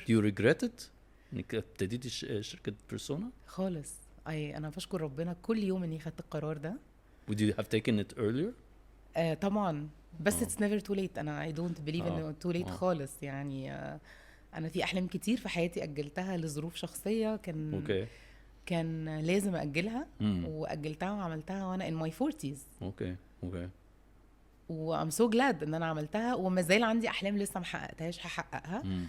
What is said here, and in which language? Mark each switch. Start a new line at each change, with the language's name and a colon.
English: Do you regret it
Arabic: انك ابتديتي شركه بيرسونا؟ خالص. انا بشكر ربنا كل يوم اني خدت القرار ده.
English: Would you have taken it earlier؟
Arabic: طبعا بس
English: it's never too late. انا I don't believe انه too late خالص.
Arabic: يعني انا في احلام كتير في حياتي اجلتها لظروف شخصيه كان لازم اجلها واجلتها وعملتها وانا
English: in my 40s.
Arabic: اوكي و
English: I'm so glad
Arabic: ان انا عملتها، وما زال عندي احلام لسه ما حققتهاش هحققها.